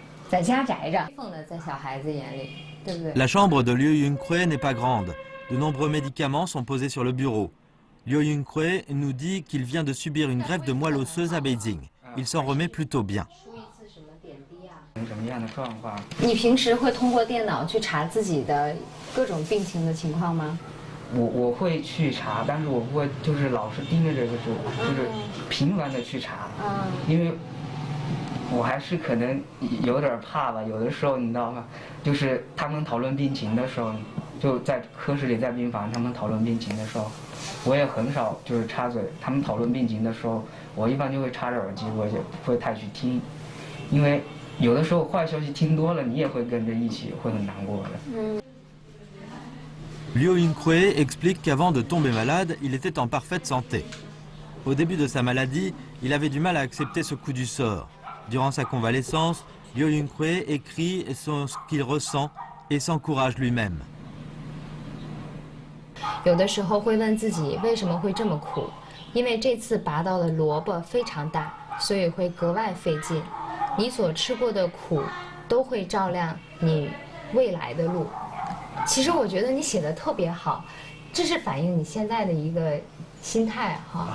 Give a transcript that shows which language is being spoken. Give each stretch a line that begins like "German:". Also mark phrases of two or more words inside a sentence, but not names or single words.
Chinese: 在家宅着，放在小孩子眼里，对不对？
French: La chambre de Liu Yinghui n'est pas grande. De nombreux médicaments sont posés sur le bureau. Liu Yinghui nous dit qu'il vient de subir une greffe de moelle osseuse à Beijing. Il s'en remet plutôt bien.
Chinese: 什么样的状况？你平时会通过电脑去查自己的各种病情的情况吗？我会去查，但是我不会就是老是盯着这个就是频繁的去查，因为我还是可能有点怕吧。有的时候你知道吗？就是他们讨论病情的时候，就在科室里在病房，他们讨论病情的时候，我也很少就是插嘴。他们讨论病情的时候，我一般就会插着耳机，我也不会太去听，因为有的时候坏消息听多了，你也会跟着一起会很难过的。
French: Liu Yunkrue explique qu'avant de tomber malade, il était en parfaite santé. Au début de sa maladie, il avait du mal à accepter ce coup du sort. Durant sa convalescence, Liu Yunkrue écrit ce qu'il ressent et s'encourage lui-même.
Chinese: 有的时候会问自己为什么会这么苦，因为这次拔到的萝卜非常大，所以会格外费劲。你所吃过的苦，都会照亮你未来的路。其实我觉得你写的特别好，这是反映你现在的一个心态哈。